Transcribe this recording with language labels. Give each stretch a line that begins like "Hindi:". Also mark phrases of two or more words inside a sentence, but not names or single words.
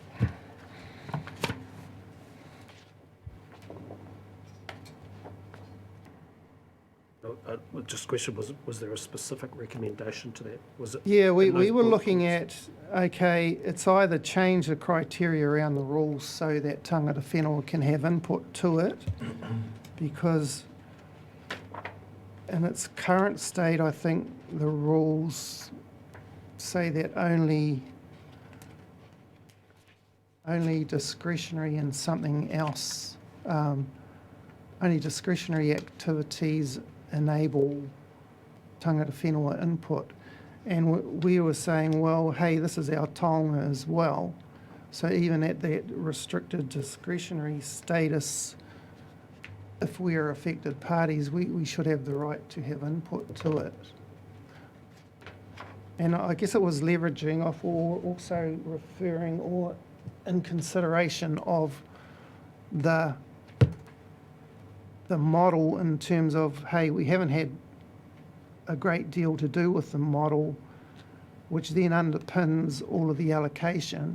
English: Just question, was there a specific recommendation to that? Was it? Yeah, we in those were bullet looking points? at, okay, it's either change the criteria around the rules so that
Māori: tangata whenua
English: can have input to it, because in its current state, I think the rules say that only discretionary and something else, only discretionary activities enable
Māori: tangata whenua
English: input. And we were saying, well, hey, this is our taonga as well. So even at that restricted discretionary status, if we are affected parties, we should have the right to have input to it. And I guess it was leveraging off or also referring or in consideration of the model in terms of, hey, we haven't had a great deal to do with the model, which then underpins all of the allocation.